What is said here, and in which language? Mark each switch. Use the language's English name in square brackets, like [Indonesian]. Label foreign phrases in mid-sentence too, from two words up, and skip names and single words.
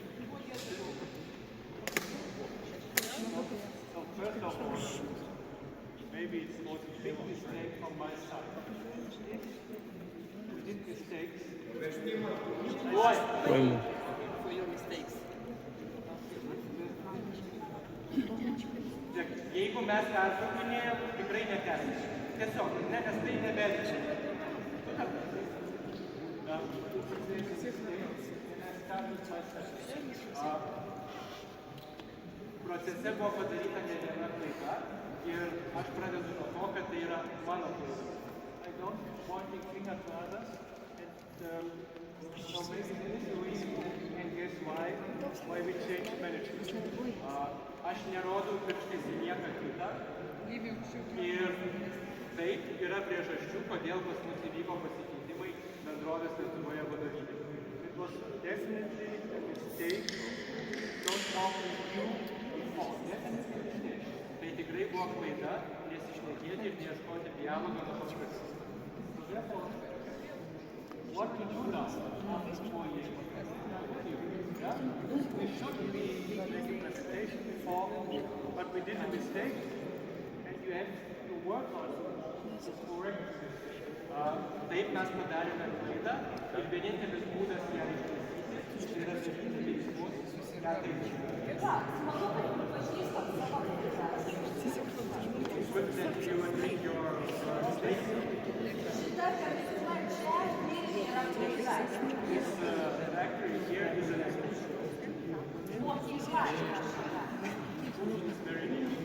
[English] So first of all, maybe it was a big mistake from my side. We did mistakes. Why? For your mistakes. [Lithuanian] Jeigu mes pertraukinėjom, tikrai netęsim. Tiesiog, nes tai nebeliečia. Procese buvo padaryta ne viena klaida ir aš pradedu nuo to, kad tai yra mano klaida. [English] I don't pointing finger to others, and so maybe there is a reason, and guess why we changed management. [Lithuanian] Aš nerodau pirštais į nieką kitą ir taip yra priežasčių, kodėl pas mus įvyko pasikeitimai bendrovės Lietuvoje vadovybėje. [English] It was definitely a mistake. Don't talk with you before. Definitely a mistake. [Lithuanian] Tai tikrai buvo klaida, nesišnekėti ir neieškoti dialogo nuo pat pradžių. [English] So therefore, what to do now after 4 years? We should be making a presentation before, but we did a mistake, and you have to work on it to correct it. [Lithuanian] Taip mes padarėme klaidą ir vienintelis būdas ją ištaisyti yra daryti veiksmus, ką daryti. [English] It's good that you admit your mistakes. This factory here is an exception. It's very neat.